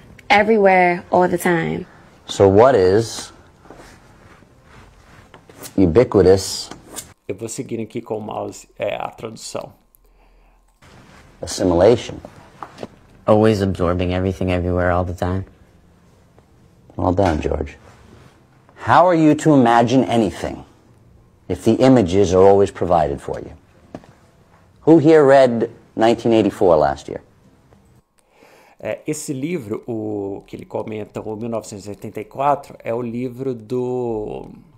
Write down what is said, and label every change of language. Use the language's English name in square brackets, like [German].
[English] Everywhere, all the time. So what is ubiquitous [Portuguese] Eu vou seguir aqui com o mouse a tradução. [English] assimilation? Always absorbing everything everywhere all the time. Well done, George. How are you to imagine anything if the images are always provided for you? Who here read 1984 last year? [Portuguese] Esse livro, o que ele comenta, o 1984, é o livro do...